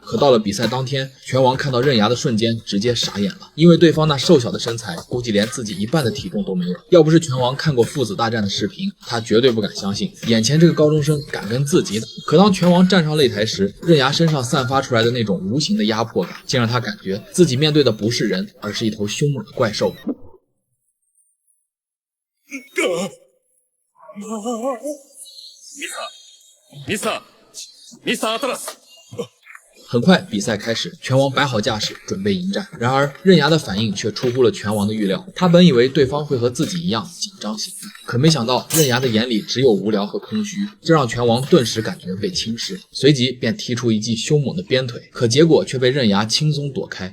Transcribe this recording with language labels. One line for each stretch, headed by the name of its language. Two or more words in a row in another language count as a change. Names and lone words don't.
Chinese: 可到了比赛当天，拳王看到刃牙的瞬间直接傻眼了，因为对方那瘦小的身材估计连自己一半的体重都没有。要不是拳王看过父子大战的视频，他绝对不敢相信眼前这个高中生敢跟自己打。可当拳王站上擂台时，刃牙身上散发出来的那种无形的压迫感，竟让他感觉自己面对的不是人，而是一头凶猛的怪兽。
Japanese: ミスターアトラス。
Chinese: 很快比赛开始，拳王摆好架势准备迎战，然而刃牙的反应却出乎了拳王的预料。他本以为对方会和自己一样紧张兴奋，可没想到刃牙的眼里只有无聊和空虚，这让拳王顿时感觉被侵蚀，随即便踢出一记凶猛的鞭腿，可结果却被刃牙轻松躲开。